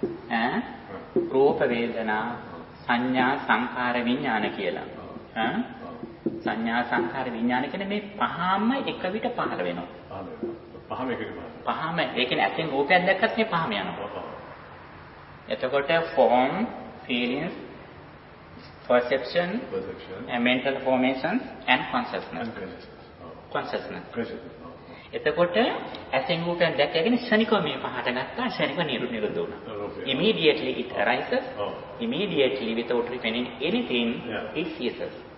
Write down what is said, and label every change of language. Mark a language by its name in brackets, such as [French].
[Sinhala] ඈ රූප වේදනා සඤ්ඤා සංඛාර විඥාන කියලා. ඈ සඤ්ඤා සංඛාර විඥාන කියන්නේ මේ පහම එක විට පහළ වෙනවා. පහම එක විට පහම ඒ කියන්නේ ඇත්තෙන් රූපයක් දැක්කත් මේ පහම යනවා. එතකොට [English] form, feelings, perception, mental formations and consciousness. consciousness. [Sinhala] එතකොට ඇසෙන් රූපයක් දැක්කගෙන ශනිකෝ මේ පහට නැත්තා ශනිකෝ නිරුද්ධ වුණා. [English] immediately it arises. immediately without repenting anything it ceases.